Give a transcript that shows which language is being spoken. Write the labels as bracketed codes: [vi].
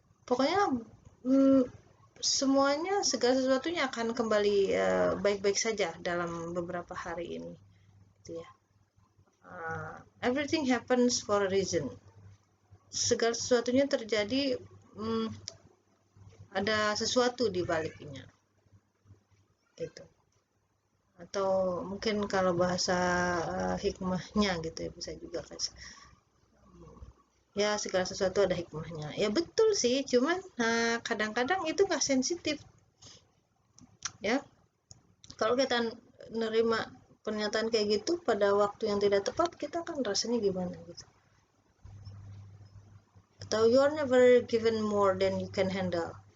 [id] Pokoknya semuanya, segala sesuatunya akan kembali baik-baik saja dalam beberapa hari ini, gitu ya. [en] Everything happens for a reason. [id] Segala sesuatunya terjadi, ada sesuatu di baliknya, gitu. Atau mungkin kalau bahasa hikmahnya gitu ya, bisa juga kan, ya segala sesuatu ada hikmahnya. Ya betul sih, cuman kadang-kadang itu nggak sensitif, ya. Kalau kita nerima pernyataan kayak gitu pada waktu yang tidak tepat, kita kan rasanya gimana gitu. [en] Atau you are never given more than you can handle.